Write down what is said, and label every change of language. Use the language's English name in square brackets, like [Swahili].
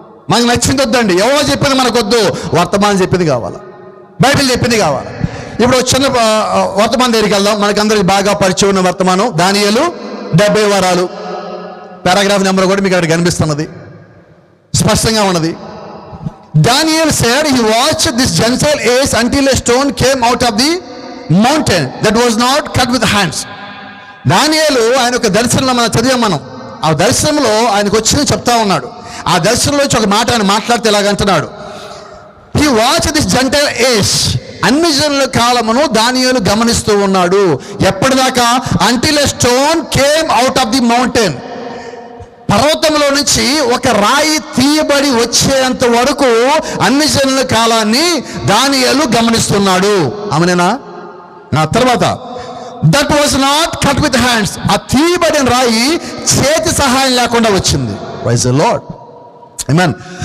[Telugu] మనకు నచ్చింది వద్దండి, ఎవరో చెప్పింది మనకు వద్దు, వర్తమానం చెప్పింది కావాలి, బైబిల్ చెప్పింది కావాలి. ఇప్పుడు చిన్న వర్తమానం దగ్గరికి వెళ్దాం. మనకందరికి బాగా పరిచయం ఉన్న వర్తమానం దానియేలు 70 వారాలు. పారాగ్రాఫ్ నెంబర్ కూడా మీకు అక్కడ కనిపిస్తున్నది, స్పష్టంగా ఉన్నది. [English] Daniel said he watched this Gentile age until a stone came out of the mountain that was not cut with hands. [Telugu] దానియేలు ఆయన ఒక దర్శనంలో మనం చదివాం మనం. ఆ దర్శనంలో ఆయనకు వచ్చింది చెప్తా ఉన్నాడు. ఆ దర్శనంలో ఒక మాట ఆయన మాట్లాడితే ఇలాగంటున్నాడు, [English] he watched this Gentile age. [Telugu] అన్ని జనుల కాలమును దానియేలు గమనిస్తూ ఉన్నాడు. ఎప్పటిదాకా? [English] until a stone came out of the mountain. [Telugu] పర్వతంలో నుంచి ఒక రాయి తీయబడి వచ్చేంత వరకు అన్ని జనుల కాలాన్ని దానియేలు గమనిస్తున్నాడు. ఆమెనేనా? నా తర్వాత [English] That was not cut with hands. [Telugu] ఆ తీయబడిన రాయి చేతి సహాయం లేకుండా వచ్చింది. [English] Praise the Lord. [Telugu] ఆమేన్.